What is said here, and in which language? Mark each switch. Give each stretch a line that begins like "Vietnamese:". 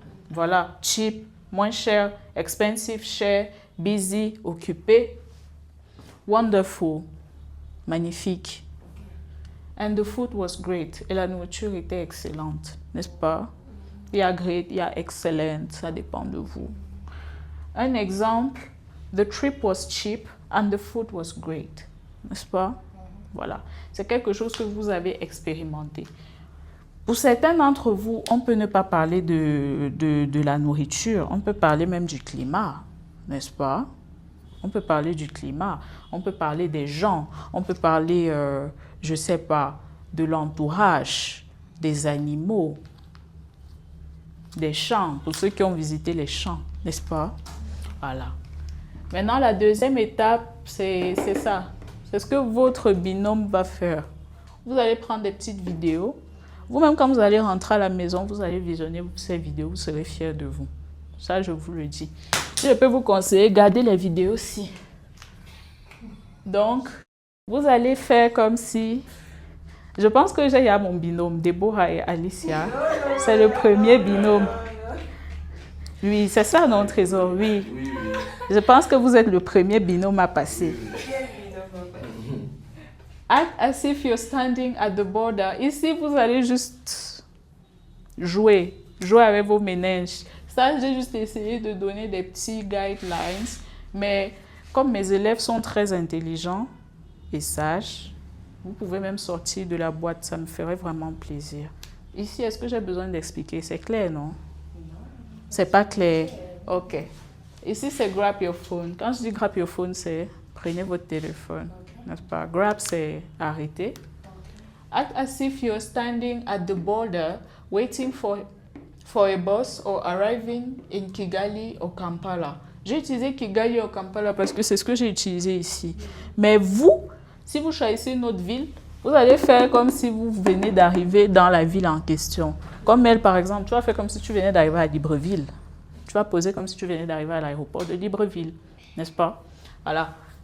French: Voilà. Cheap, moins cher, expensive, cher, busy, occupé.
English: Wonderful, magnifique. And the food was great.
French: Et la nourriture était excellente, n'est-ce pas? Il y a great, il y a excellent, ça dépend de vous. Un exemple,
English: the trip was cheap and the food was great,
French: n'est-ce pas? Voilà, c'est quelque chose que vous avez expérimenté. Pour certains d'entre vous, on peut ne pas parler de la nourriture, on peut parler même du climat, n'est-ce pas? On peut parler du climat, on peut parler des gens, on peut parler, je ne sais pas, de l'entourage, des animaux, des champs, pour ceux qui ont visité les champs, n'est-ce pas? Voilà. Maintenant, la deuxième étape, c'est ça. C'est ce que votre binôme va faire. Vous allez prendre des petites vidéos. Vous-même, quand vous allez rentrer à la maison, vous allez visionner ces vidéos, vous serez fiers de vous. Ça, je vous le dis. Je peux vous conseiller, gardez les vidéos aussi. Donc, vous allez faire comme si... Je pense que j'ai mon binôme, Deborah et Alicia. C'est le premier binôme. Oui, c'est ça, non, Trésor? Oui. Je pense que vous êtes le premier binôme à passer.
English: Act as if you're standing at the border.
French: Ici, vous allez juste jouer avec vos méninges. Ça, j'ai juste essayé de donner des petits guidelines. Mais comme mes élèves sont très intelligents et sages, vous pouvez même sortir de la boîte, ça me ferait vraiment plaisir. Ici, est-ce que j'ai besoin d'expliquer? C'est clair, non? C'est pas clair? Ok. Ici, c'est
English: grab your phone.
French: Quand je dis grab your phone, c'est prenez votre téléphone. N'est-ce pas?
English: Grab,
French: c'est arrêter.
English: Act as if you're standing at the border, waiting for a bus or arriving in Kigali or Kampala.
French: J'ai utilisé Kigali ou Kampala parce que c'est ce que j'ai utilisé ici. Mais vous, si vous choisissez une autre ville, vous allez faire comme si vous venez d'arriver dans la ville en question. Comme elle, par exemple, tu vas faire comme si tu venais d'arriver à Libreville. Tu vas poser comme si tu venais d'arriver à l'aéroport de Libreville, n'est-ce pas? Voilà.